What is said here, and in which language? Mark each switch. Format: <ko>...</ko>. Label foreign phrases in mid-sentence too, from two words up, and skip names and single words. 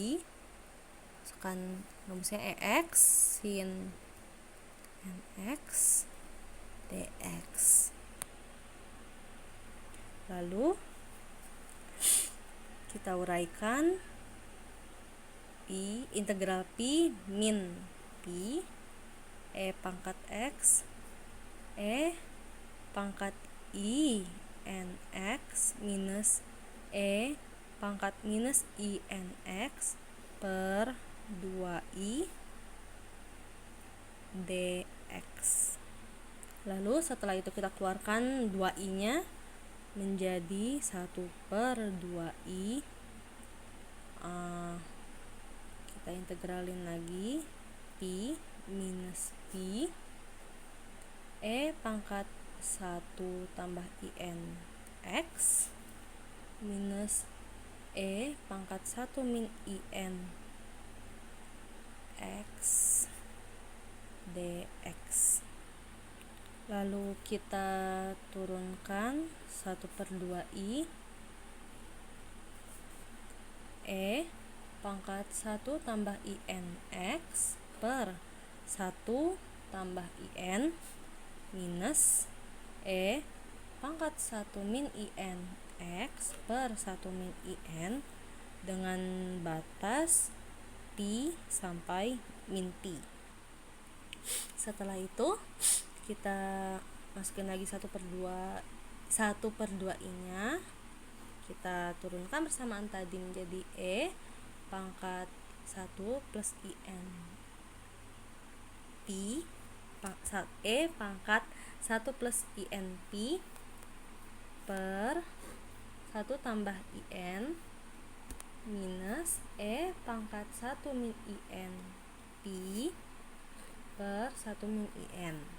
<id>Masukkan rumusnya ex sin nx dx. Lalu kita uraikan pi, integral pi min pi e pangkat x e pangkat i nx minus e pangkat minus i nx per 2i dx. Lalu setelah itu kita keluarkan 2i nya menjadi 1 per 2i. Kita integralin lagi pi minus pi e pangkat 1 tambah i n x minus e pangkat 1 min i n x dx. Lalu kita turunkan 1 per 2i e pangkat 1 tambah i n x per 1 tambah i n minus e pangkat 1 min i n x per 1 min i n dengan batas pi sampai min pi. Setelah itu kita masukin lagi 1 per 2 i nya, kita turunkan persamaan tadi menjadi e pangkat 1 plus i n pi e pangkat 1 plus i n pi per 1 tambah i n minus e pangkat 1 min i n pi per 1 min i n</id>